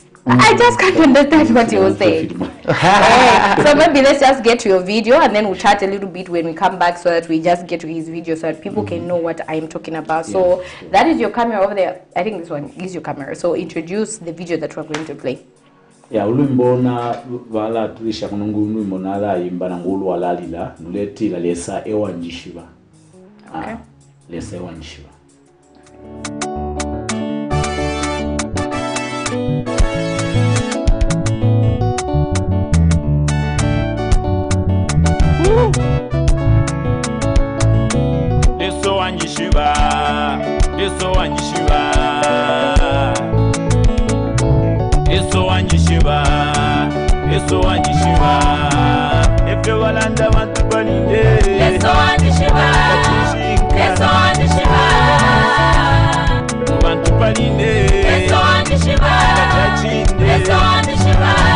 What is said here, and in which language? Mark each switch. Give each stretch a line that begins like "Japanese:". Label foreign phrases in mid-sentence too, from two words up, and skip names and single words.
English: I just can't understand what you were saying. So maybe let's just get to your video and then we'll chat a little bit when we come back, so that we just get to his video so that people can know what I'm talking about. So that is your camera over there. I think this one is your camera. So introduce the video that we're going to play. Yeah,
Tonga (Zambia): ulimbona vala tulisha kunungu ulimbona la imba na ngulu walalila nuleti la lesa ewa njishiba.
English: Okay.
Tonga (Zambia): Lesa ewa njishiba. Eso anjishiba, eso anjishiba, eso anjishiba, eso anjishiba. Efe walanda bantu balinde. Eso anjishiba, eso anjishiba. Bantu balinde. Eso anjishiba, eso anjishiba.